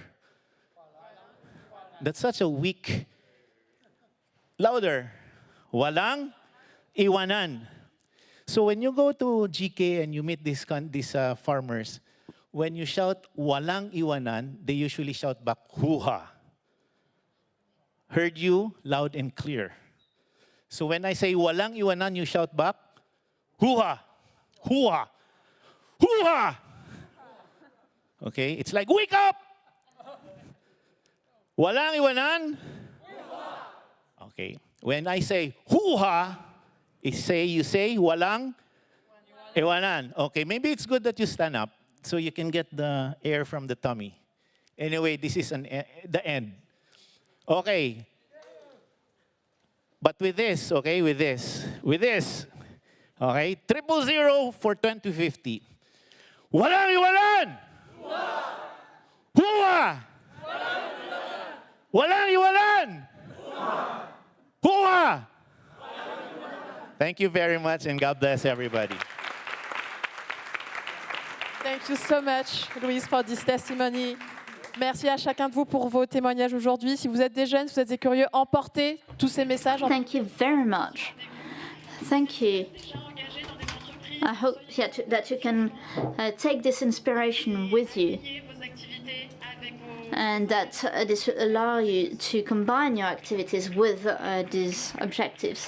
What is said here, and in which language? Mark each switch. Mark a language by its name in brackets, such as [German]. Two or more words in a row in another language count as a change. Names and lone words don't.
[English] That's such a weak. [Filipino] Louder. Walang iwanan. [English] So when you go to GK and you meet these farmers, when you shout [Filipino] walang iwanan, [English] they usually shout back hoo-ha. Heard you loud and clear. So when I say [Filipino] walang iwanan, [English] you shout back hoo-ha, hoo-ha, hoo-ha. Okay, it's like wake up. [Filipino] Walang iwanan. [English] Okay, when I say hoo-ha, you say [Filipino] walang iwanan. [English] Okay, maybe it's good that you stand up so you can get the air from the tummy. Anyway, this is the end. Okay. But with this, okay, with this, okay, 000 for 2050. [Filipino] Walang iwanan! Hua! Walang iwanan! Hua! [English] Thank you very much, and God bless everybody. Thank you so much, Louise, for this testimony. [French] Merci à chacun de vous pour vos témoignages aujourd'hui. Si vous êtes des jeunes, si vous êtes des curieux, emportez tous ces messages. [English] Thank you very much. Thank you. I hope that you can take this inspiration with you, and that this will allow you to combine your activities with these objectives.